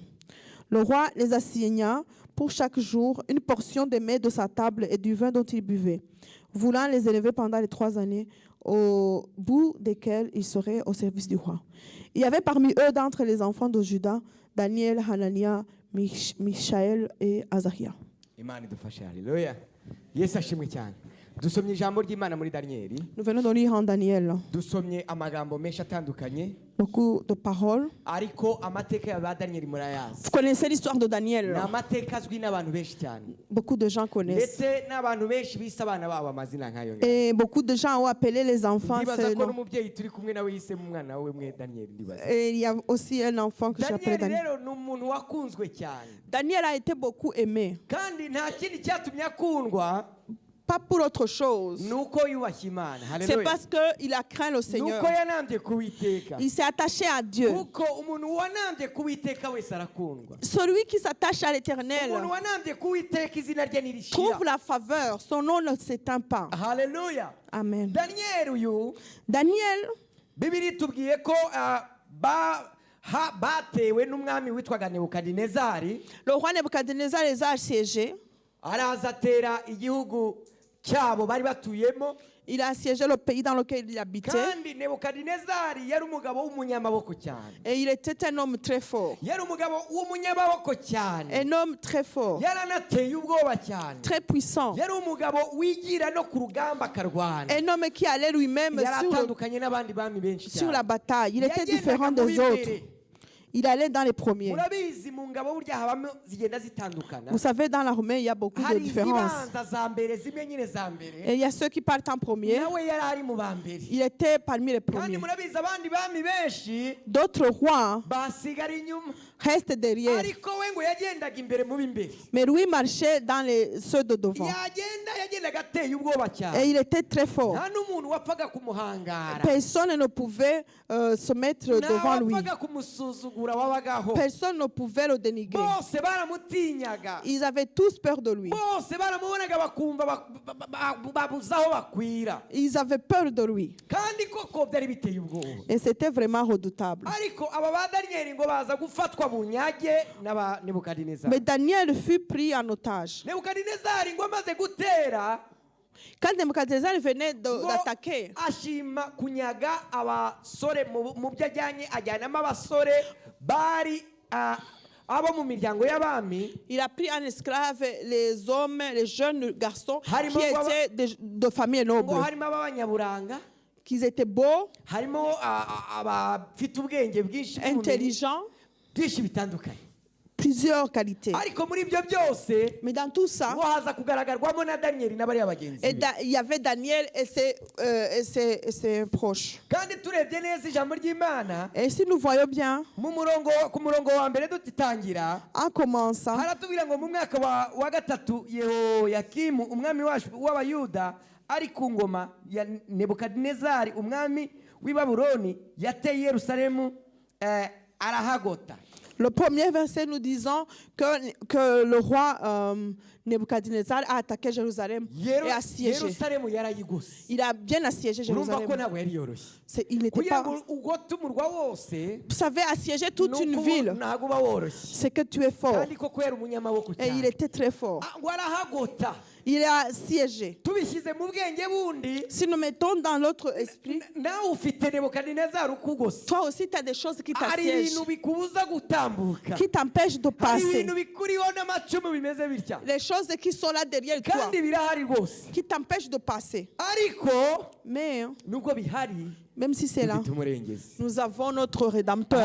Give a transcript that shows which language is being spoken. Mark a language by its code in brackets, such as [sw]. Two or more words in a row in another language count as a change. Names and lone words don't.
[fr] Le roi les assigna pour chaque jour une portion des mets de sa table et du vin dont il buvait, voulant les élever pendant les 3 années, au bout desquelles ils seraient au service du roi. Il y avait parmi eux, d'entre les enfants de Juda, Daniel, Hanania, Mishaël et Azaria. [rw] dusomye ijambo ry'Imana muri Daniyeli, [fr] Nous venons de lire en Daniel [rw] dusomye amagambo menshi atandukanye, [fr] beaucoup de paroles. [rw] ariko amateka ya ba Daniyeli murayazi. [fr] Vous connaissez l'histoire de [rw] Ni [fr] Daniel. [rw] amateka azwi n'abantu benshi cyane, [fr] Beaucoup de gens connaissent. [rw] ndetse n'abantu benshi bise abana babo amazina nk'ayo ngayo. [fr] Et beaucoup de gens ont appelé les enfants. [rw] Ndibaza [fr] ce [rw] ko [fr] nom. [rw] n'umubyeyi turi kumwe nawe yisemo umwana we mwe Daniyeli, ndibaza. [fr] Et il y a aussi un enfant que j'appelle [rw] Daniyeli [fr] Daniel. [rw] rero ni umuntu wakunzwe cyane, [fr] Daniel a été beaucoup aimé. [rw] kandi nta kindi cyatumye akundwa [fr] Pas pour autre chose. [rw] nuko yubashye Imana. [fr] C'est [rw] Haleluya. [fr] parce qu'il a craint le Seigneur. [rw] nuko yanambye kuwiteka, [fr] Il s'est attaché à Dieu. [rw] kuko umuntu wanambye kuwiteka wese arakundwa. [fr] Celui qui s'attache à l'Éternel [rw] umuntu wanambye kuwiteka izina rye nirishira. [fr] trouve la faveur. Son nom ne s'éteint pas. [rw] Haleluya. Amen. Daniyeli uyu [fr] Daniel, [rw] Bibiri tubwiye ko batewe n'umwami witwaga Nebukadinezari, [fr] le roi Nebuchadnezzar les a assiégés. [rw] araza atera igihugu cyabo bari batuyemo, [fr] Il a assiégé le pays dans lequel il habitait. [rw] kandi Nebukadinezari yari umugabo w'umunyamaboko cyane, [fr] Et il était un homme très fort. [rw] yari umugabo w'umunyamaboko cyane, [fr] Un homme très fort. [rw] yaranateye ubwoba cyane, [fr] Très puissant. [rw] yari umugabo wigira no ku rugamba akarwana, [fr] Un homme qui allait lui-même [rw] yari atandukanye n'abandi bami benshi [fr] sur la [rw] cyane. [fr] bataille. Il était [rw] Yagendaga [fr] différent [rw] mu [fr] des [rw] b'imbere. [fr] autres. Il allait dans les premiers. [rw] murabizi mu ngabo burya habamo zigenda zitandukana, [fr] Vous savez, dans l'armée, il y a beaucoup de [rw] hari [fr] différences. [rw] izibanza za mbere zimwe nyine za mbere, [fr] Et il y a ceux qui partent en premier. [rw] nawe yari ari mu ba mbere, [fr] Il était parmi les [rw] kandi [fr] premiers. [rw] murabizi abandi bami benshi [fr] D'autres rois [rw] basigara inyuma, [fr] restent derrière. [rw] ariko we ngo yagendaga imbere mu b'imbere, [fr] Mais lui marchait dans ceux de devant. [rw] yagendaga ateye ubwoba [fr] Et [rw] cyane, [fr] il était très fort. [rw] nta n'umuntu wapfaga kumuhangara, [fr] Personne ne pouvait se mettre [rw] nta [fr] devant lui. [rw] wapfaga kumusuzugura wabagaho, [fr] Personne ne pouvait le dénigrer. [rw] bose baramutinyaga, [fr] Ils avaient tous peur de lui. [rw] bose baramubonaga bakumva babuze aho bakwira, [fr] Ils avaient peur de lui. [rw] kandi koko byari biteye ubwoba. [fr] Et c'était vraiment redoutable. [rw] Ariko aba ba Daniyeli ngo baza gufatwa bunyage n'aba Nebukadinezari. [fr] Mais Daniel fut pris en otage. [rw] Nebukadinezari ngo amaze gutera, [fr] Quand Nebuchadnezzar venait [rw] ngo [fr] d'attaquer, [rw] ashima kunyaga abasore mu byo ajyanamo abasore bari abo mu miryango y'abami, [fr] il a pris en esclave les hommes, les jeunes garçons [rw] Harimo [fr] qui étaient de familles [rw] ngo [fr] nobles, [rw] harimo ab'abanyaburanga, [fr] qui étaient beaux, [rw] harimo abafite ubwenge bwinshi n'ubumenyi [fr] intelligents, [rw] byinshi bitandukanye. [fr] plusieurs qualités. [rw] Ariko muri ibyo byose [fr] Mais dans tout ça, [rw] ngo haza kugaragarwamo na Daniyeli n'abariya bagenzi be. [fr] il y avait Daniel et ses proches. [rw] kandi turebye neza ijambo ry'Imana [fr] Et si nous voyons bien, [rw] ku murongo wa mbere dutangira, [fr] en commençant, [rw] haratubwira ngo mu mwaka wa gatatu Yehoyakimu umwami w'Abayuda ari ku ngoma ya Nebukadinezari umwami w'i Babuloni yateye Yerusalemu arahagota. [fr] le premier verset nous disons que le roi Nebuchadnezzar a attaqué Jérusalem et assiégé. [rw] Yerusalemu yarayigose. [fr] Il a bien assiégé [rw] urumva ko [fr] Jérusalem. [rw] ntabwo yari yoroshye, [fr] Il n'était [rw] kugira [fr] pas. [rw] ngo ugote umurwa wose [fr] Vous savez, assiéger toute une ville, [rw] ntabwo uba woroshye, [fr] c'est que tu es fort. [rw] kandi koko yari umunyamaboko [fr] Et il [rw] cyane. [fr] était très fort. [rw] ngo arahagota. [fr] Il a assiégé. [rw] tubishyize mu bwenge bundi, [fr] Si nous mettons dans notre esprit, [rw] nawe ufite Nebukadinezari ukugose, [fr] toi aussi, tu as des choses qui [rw] hari [fr] t'assiègent, [rw] ibintu bikubuza gutambuka, [fr] qui t'empêchent de [rw] hari [fr] passer. [rw] ibintu bikuriho n'amacumu bimeze bitya, [fr] Les choses qui sont là derrière toi, [rw] kandi birahari rwose. [fr] qui t'empêchent de passer. [rw] ariko [fr] Mais, [rw] nubwo bihari [fr] même si c'est là, [rw] dufite umurengezi. [fr] nous avons notre Rédempteur.